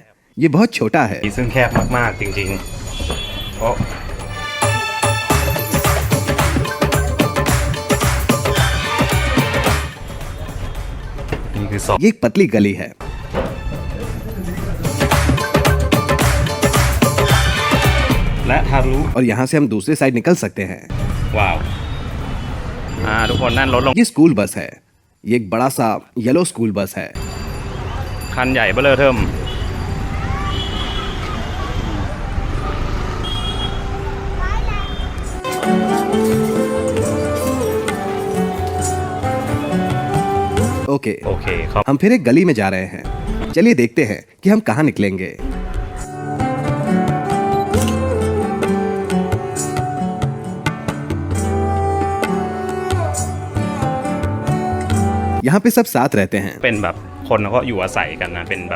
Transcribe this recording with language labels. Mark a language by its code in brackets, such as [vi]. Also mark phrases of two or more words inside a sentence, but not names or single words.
[hi] ये बहुत छोटा है। [th] ซึ่งแคบมากๆจริงๆโอ้ นี่คือศพ [hi] ये एक पतली गली है। [th] และทะลุ [hi] और यहाँ से हम दूसरे साइड निकल सकते हैं। [th] ว้าวทุกคนนั่นรถลง [hi] ये [en] school bus [hi] है। ये एक बड़ा सा [en] yellow school bus [hi] है। [th] คันใหญ่เบ้อเร่อเทิ่ม [hi] ओके, [th] โอเคเขา [hi] हम फिर एक गली में जा रहे हैं। चलिए देखते हैं कि हम कहाँ निकलेंगे। यहाँ पे सब साथ रहते हैं। [th] เป็นแบบคนก็อยู่อาศัยกันนะเป็นแบบ